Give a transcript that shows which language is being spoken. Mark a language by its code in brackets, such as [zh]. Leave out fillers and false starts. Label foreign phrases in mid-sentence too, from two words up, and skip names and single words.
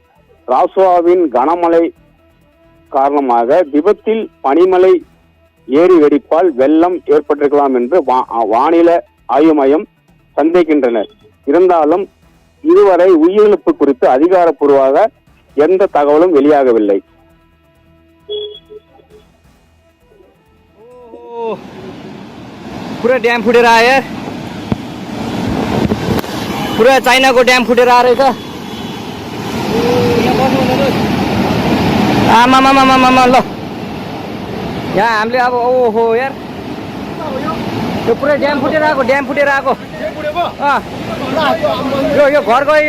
[ta] ராசுவாவின் கனமழை காரணமாக திபெத்தில் பனிமலை ஏரி வெடிப்பால் வெள்ளம் ஏற்பட்டிருக்கலாம் என்று வானிலை ஆய்வு மையம் சந்தேகிக்கின்றனர். இருந்தாலும் இதுவரை உயிரிழப்பு குறித்து அதிகாரப்பூர்வமாக எந்த தகவலும் வெளியாகவில்லை. [ne] पूरा डैम फुटेर आयो यार, पुरा चाइनाको ड्याम फुटेर आएर रहेछ। आमामामामामा ल यहाँ हामीले अब ओहो यार, यो पुरै ड्याम फुटेर आएको यो घर गयो यो।